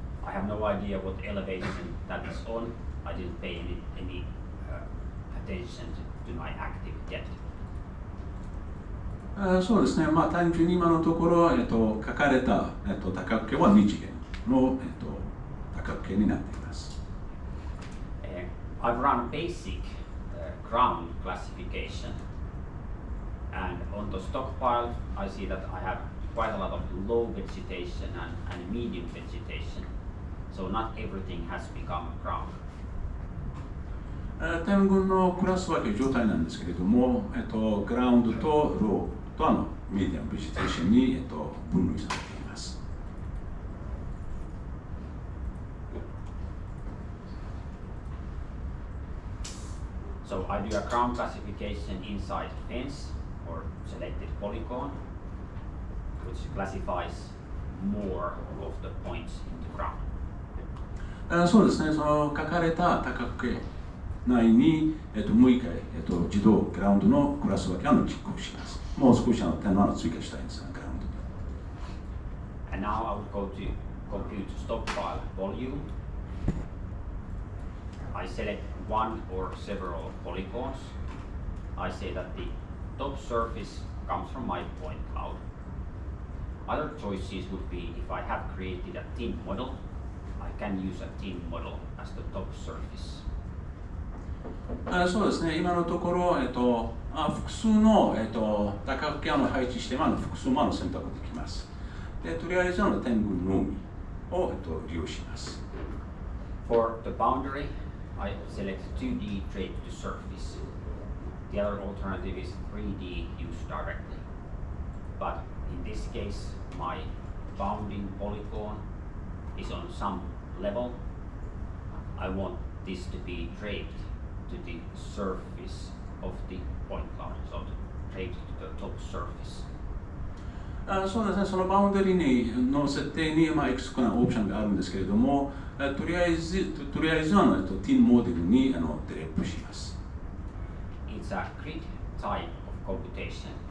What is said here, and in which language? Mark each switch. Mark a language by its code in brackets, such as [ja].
[en] I have no idea what elevation that is on. I didn't pay any attention to my active depth. [ja] そうですね、単純に今のところ、書かれた、多角形は二次元の、多角形になっています。 [en] I've run basic ground classification, and on the stockpile I see that I have quite a lot of low vegetation and medium vegetation, so not everything has become ground. [ja] 点群のクラス分け状態なんですけれども、グラウンドとローとメディアムベジテーションに、分類されています。 [en] So I do a ground classification inside fence or selected polygon, which classifies more of the points in the ground. [ja] そうですね、その書かれた多角形内に、もう一回、自動グラウンドのクラス分けを実行します。もう少し点の追加したいんですが、グラウンドで。 [en] And now I will go to compute stockpile volume. I select one or several polygons. I say that the top surface comes from my point cloud. Other choices would be if I have created a thin model, I can use a thin model as the top surface. [ja] そうですね、今のところ、複数の、多角形を配置して、複数の選択できます。でとりあえず点群のみを、利用します。 [en] For the boundary, I select 2D draped to surface. The other alternative is 3D used directly. But in this case, my bounding polygon is on some level. I want this to be draped to the surface of the point cloud, so draped to the top surface. [ja] そうですね、そのバウンダリーの設定に、いくつかのオプションがあるんですけれども、とりあえずはティンモデルにデレップします。 [en] It's a grid type of computation.